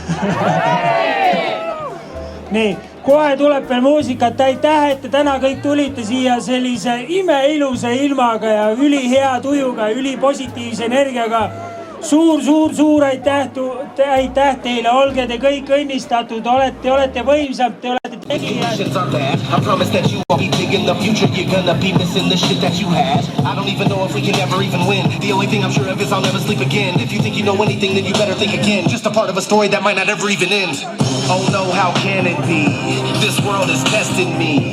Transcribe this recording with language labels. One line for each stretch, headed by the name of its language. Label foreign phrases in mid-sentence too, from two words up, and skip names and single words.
Estonian: Nii, kohe tuleb veel muusikat, aitäh, et te täna kõik tulite siia sellise imeilusa ilmaga ja ülihea tujuga, ülipositiivse energiaga. Suur aitäh teile, olge te kõik õnnistatud, olete võimsad, te olete tegijad.
English: I promise that you won't be big in the future. You're gonna be missing the shit that you had. I don't even know if we can ever even win. The only thing I'm sure of is I'll never sleep again. If you think you know anything, then you better think again. Just a part of a story that might not ever even end. Oh no, how can it be? This world is testing me.